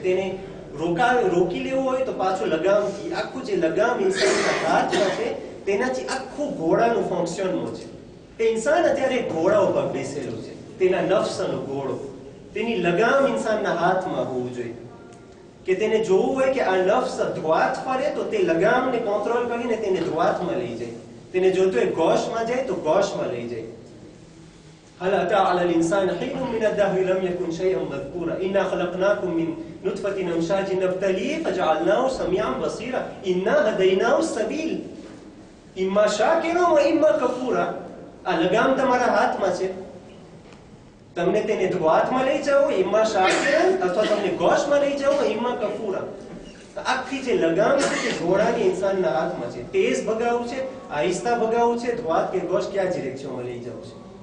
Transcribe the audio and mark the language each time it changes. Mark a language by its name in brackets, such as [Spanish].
[Gujarati] તેને રોકી લેવું હોય તો પાછું લગામથી, આખું જે લગામ ઇન્સાનના હાથમાં છે તેનાથી આખું ઘોડાનું ફંક્શનનું છે. તે ઇન્સાન અત્યારે ઘોડા ઉપર બેસેલું છે, તેના નફ્સનો ઘોડો. તેની લગામ ઇન્સાનના હાથમાં હોવું જોઈએ કે તેને જોવું હોય કે આ નફ્સ ધ્વાત ફરે તો તે લગામને કંટ્રોલ કરીને તેને ધ્વાતમાં લઈ જાય. તેને જોતો હોય ગોશમાં જાય તો ગોશમાં લઈ જાય. [Arabic] هل أتى على الإنسان حين من الدهر لم يكن شيئا مذكورا إنا خلقناكم من نطفة أمشاج نبتليه فجعلناه سميعا بصيرا إنا هديناه السبيل إما شاكرا وإما كفورا. [Gujarati] આ લગામ તમારા હાથમાં છે, તમને તેને ધ્વાતમાં લઈ જાઓ ઇમ્મા શાકિરન અથવા તમને ગોશમાં લઈ જાઓ ઇમ્મા કફૂરા. આખી જે લગામ છે તે ઘોડાની ઇન્સાનના હાથમાં છે. તેજ ભગાવવું છે, આહિસ્તા ભગાવવું છે, ધ્વાત કે ગોશ ક્યાં ડિરેક્શનમાં લઈ જવું છે.